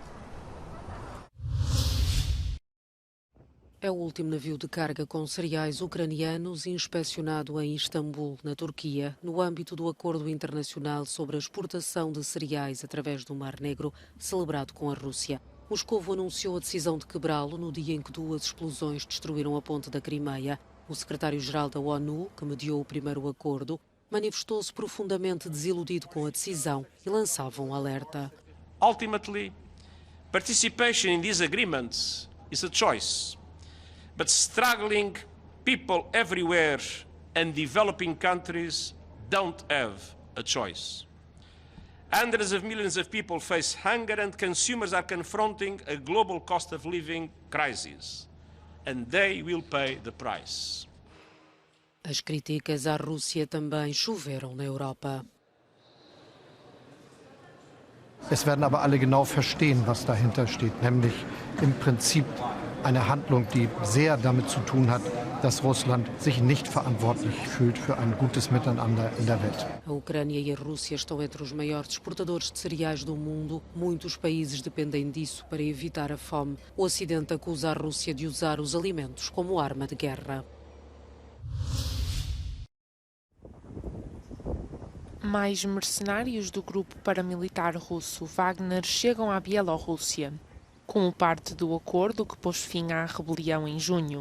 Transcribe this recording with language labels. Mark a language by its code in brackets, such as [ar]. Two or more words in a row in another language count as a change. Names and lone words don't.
[pt] É o último navio de carga com cereais ucranianos inspecionado em Istambul, na Turquia, no âmbito do Acordo Internacional sobre a Exportação de Cereais através do Mar Negro, celebrado com a Rússia. Moscovo anunciou a decisão de quebrá-lo no dia em que duas explosões destruíram a ponte da Crimeia. O secretário-geral da ONU, que mediou o primeiro acordo, manifestou-se profundamente desiludido com a decisão e lançava um alerta. [en] Ultimately, participation in these agreements is a choice, but struggling people everywhere and developing countries don't have a choice. Hundreds of millions of people face hunger and consumers are confronting a global cost of living crisis. And they will pay the price. [pt] As críticas à Rússia também choveram na Europa. [de] Es werden aber alle genau verstehen, was dahinter steht, nämlich im Prinzip eine Handlung, die sehr damit zu tun hat, dass Russland sich nicht verantwortlich fühlt für ein gutes Miteinander in der Welt. [pt] A Ucrânia e a Rússia estão entre os maiores exportadores de cereais do mundo. Muitos países dependem disso para evitar a fome. O Ocidente acusa a Rússia de usar os alimentos como arma de guerra. Mais mercenários do grupo paramilitar russo Wagner chegam à Bielorrússia, como parte do acordo que pôs fim à rebelião em junho.